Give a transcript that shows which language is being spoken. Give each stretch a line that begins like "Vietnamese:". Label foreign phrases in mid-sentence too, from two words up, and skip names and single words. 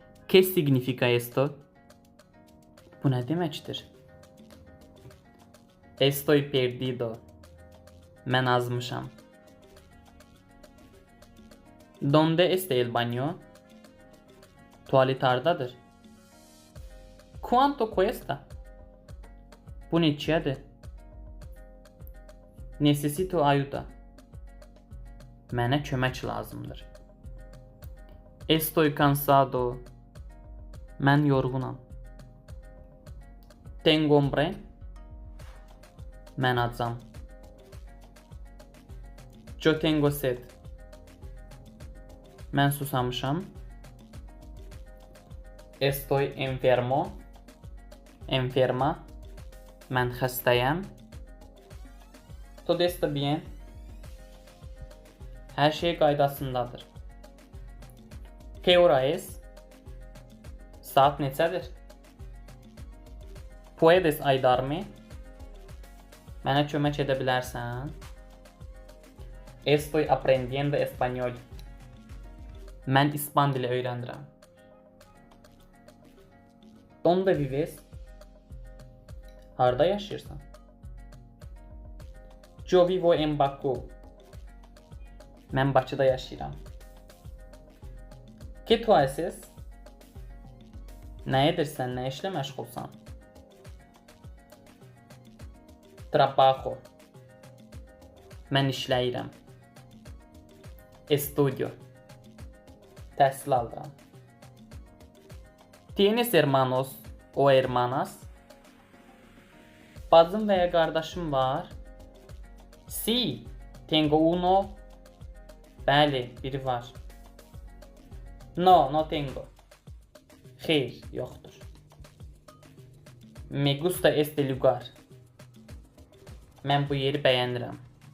Spanish: ¿Qué significa esto?
Azerbaijani: Bu ne deməkdir?
Spanish: Estoy perdido.
Azerbaijani: Mən azmışam.
Spanish: ¿Dónde está el baño?
Azerbaijani: Tuvalet hardadır.
Spanish: ¿Cuánto cuesta?
Azerbaijani: Bu neçədir?
Spanish: Necesito ayuda.
Azerbaijani: Mənə kömək lazımdır.
Spanish: Estoy cansado.
Azerbaijani: Mən yorğunam.
Spanish: Tengo hambre.
Azerbaijani: Mən acam.
Spanish: Yo tengo sed.
Azerbaijani: Mən susamışam.
Spanish: Estoy enfermo. Enferma.
Azerbaijani: Mən xəstəyəm.
Spanish: Todo está bien.
Azerbaijani: Hər şey qaydasındadır.
Spanish: ¿Qué hora es?
Azerbaijani: Saat neçədir?
Spanish: Puedes ayudarme?
Azerbaijani: Mənə kömək edə bilərsən?
Spanish: Estoy aprendiendo español.
Azerbaijani: Mən İspan dili öyrənirəm.
Spanish: ¿Dónde vives?
Azerbaijani: Harda yaşayırsan?
Spanish: Yo vivo en Baku.
Azerbaijani: Mən Bakıda yaşayıram.
Spanish: ¿Qué tú haces?
Azerbaijani: Nə edirsən, nə işlə məşğulsan?
Spanish: Trabajo.
Azerbaijani: Mən işləyirəm. Estudio. Təhsil alıram.
Spanish: ¿Tienes hermanos o hermanas?
Azerbaijani: Bacım və ya qardaşım var.
Spanish: Sí, tengo uno.
Azerbaijani: Bəli, biri var.
Spanish: No tengo.
Azerbaijani: Xeyr, yoxdur.
Spanish: Me gusta este lugar.
Azerbaijani: Mən bu yeri bəyənirəm.